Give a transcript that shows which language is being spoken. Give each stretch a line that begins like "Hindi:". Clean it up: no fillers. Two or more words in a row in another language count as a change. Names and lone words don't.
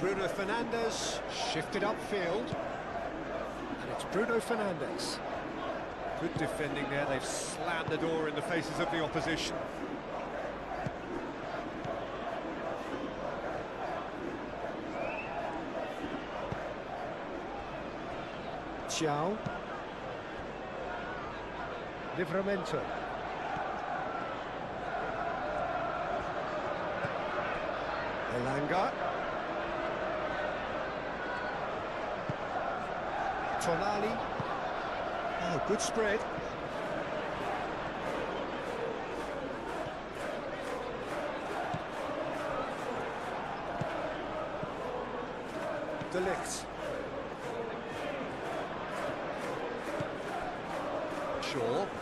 English: Bruno Fernandes shifted upfield. And it's Bruno Fernandes. Good defending there, they've slammed the door in the faces of the opposition. Xiao. Livramento. Elanga. Tonali. Oh, good spread. De Ligt. Shaw.